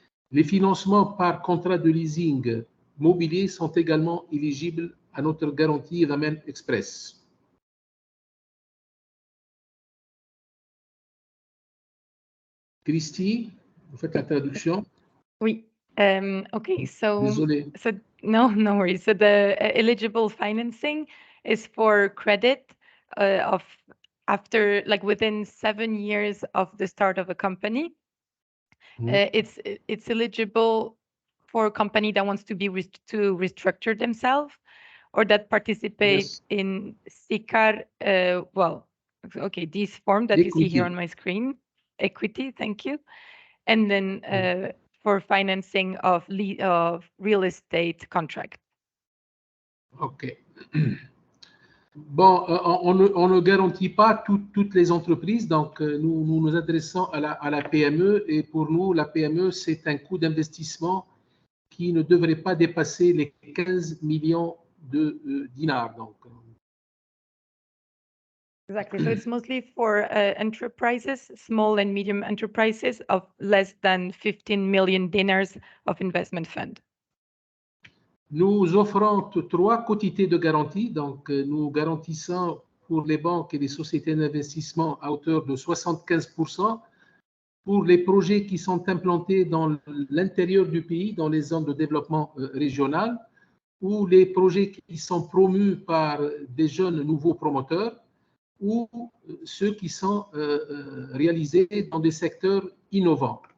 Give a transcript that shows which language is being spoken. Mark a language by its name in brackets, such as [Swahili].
[French] Les financements par contrat de leasing mobilier sont également éligibles à notre garantie Ramen Express. Christy, vous faites la traduction? Oui. [English] Okay, so, [French] Désolé. [English] so no worries. So the eligible financing is for credit of after, like within 7 years of the start of a company. It's eligible for a company that wants to be to restructure themselves or that participate in SICAR, well, okay, this form that you see here on my screen, equity, thank you. And then for financing of real estate contract. OK. [French] Bon, on ne garantit pas toutes les entreprises, donc nous nous adressons à la PME et pour nous, la PME, c'est un coût d'investissement qui ne devrait pas dépasser les 15 millions de dinars. Donc. [English] Exactly. So it's mostly for enterprises, small and medium enterprises of less than 15 million dinars of investment fund. [French] Nous offrons 3 quotités de garantie. Donc, nous garantissons pour les banques et les sociétés d'investissement à hauteur de 75% pour les projets qui sont implantés dans l'intérieur du pays, dans les zones de développement régional, ou les projets qui sont promus par des jeunes nouveaux promoteurs, ou ceux qui sont réalisés dans des secteurs innovants.